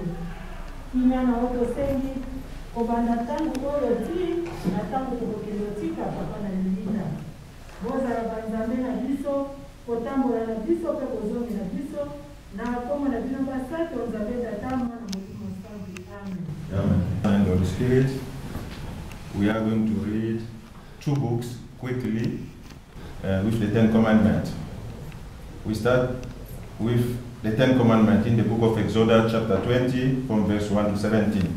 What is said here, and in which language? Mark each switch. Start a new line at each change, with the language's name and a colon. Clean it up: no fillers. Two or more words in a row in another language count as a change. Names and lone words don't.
Lingala: Kinya na oto sengi kobanda tangu oyo ti na tangu tokokende tika papa na lilinda. Bozala ba Nzambe na biso kotambola na biso pe kozongi na biso na koma na bino basate Nzambe tatamu na molimo sabi. Amen. Amen.
English: And Holy Spirit, we are going to read two books quickly. with the Ten Commandments. We start with the Ten Commandments in the book of Exodus chapter 20 from verse 1 to 17.